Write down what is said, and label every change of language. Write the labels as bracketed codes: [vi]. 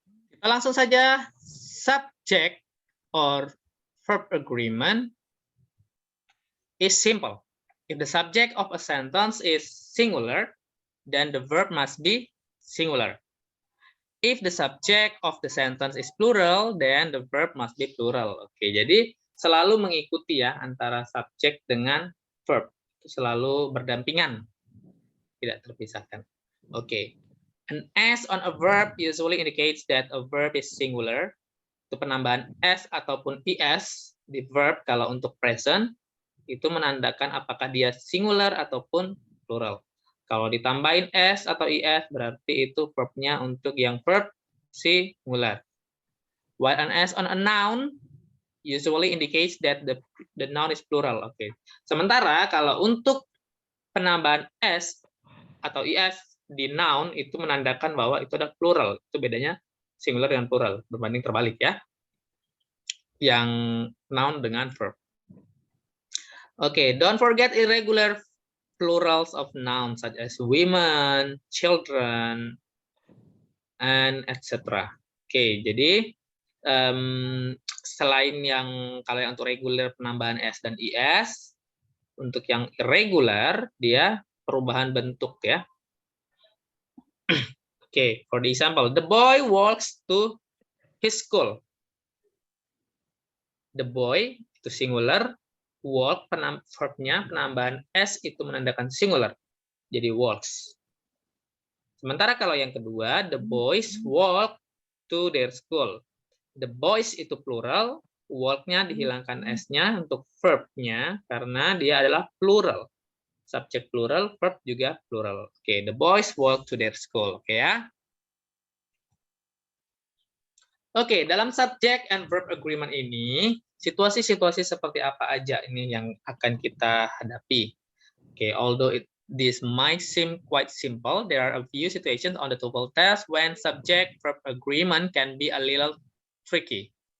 [id] Kita langsung saja. [en] Subject or verb agreement is simple. If the subject of a sentence is singular, then the verb must be singular. If the subject of the sentence is plural, then the verb must be plural. [id] Oke, jadi selalu mengikuti ya antara subjek dengan verb. Selalu berdampingan, tidak terpisahkan. Oke. [en] An S on a verb usually indicates that a verb is singular. [id] Itu penambahan S ataupun IS di verb kalau untuk present, itu menandakan apakah dia singular ataupun plural. Kalau ditambahin S atau IS, berarti itu verbnya untuk yang verb singular. [en] While an S on a noun usually indicates that the noun is plural. [id] Oke. Sementara kalau untuk penambahan S atau IS di noun itu menandakan bahwa itu ada plural. Itu bedanya singular dengan plural, berbanding terbalik ya. Yang noun dengan verb. [en] Oke, don't forget irregular plurals of nouns such as women, children, and etc. [id] Oke, jadi selain yang kalau yang untuk regular penambahan S dan IS, untuk yang irregular dia perubahan bentuk ya. [en] Okay, for the example, the boy walks to his school. [id] The boy itu singular, walk verbnya penambahan S itu menandakan singular, jadi walks. Sementara kalau yang kedua, [en] the boys walk to their school. [id] The boys itu plural, walk-nya dihilangkan S-nya untuk verb-nya karena dia adalah plural. Subjek plural, verb juga plural. [en] Oke, the boys walk to their school. Oke ya. [id] Oke, dalam subject and verb agreement ini, situasi-situasi seperti apa aja ini yang akan kita hadapi. [en] Oke, although this might seem quite simple, there are a few situations on the TOEFL test when subject-verb agreement can be a little tricky.